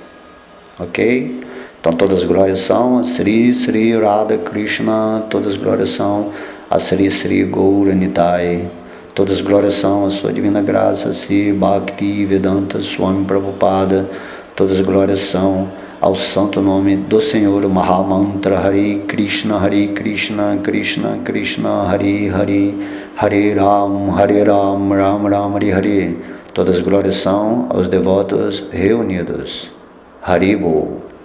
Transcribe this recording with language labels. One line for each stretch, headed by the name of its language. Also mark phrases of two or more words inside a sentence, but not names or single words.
Portuguese: Ok? Então todas as glórias são a Sri Sri Radha Krishna, todas as glórias são a Sri Sri Gaura Nitai, todas as glórias são a sua divina graça, Sri Bhakti Vedanta Swami Prabhupada, todas as glórias são ao santo nome do Senhor, o Mahamantra
Sanskrit: Hare Krishna Krishna Krishna Hare Hare, Hare Ram, Ram Ram, Hare Hare.
Portuguese: Todas as glórias são aos devotos reunidos. Haribo.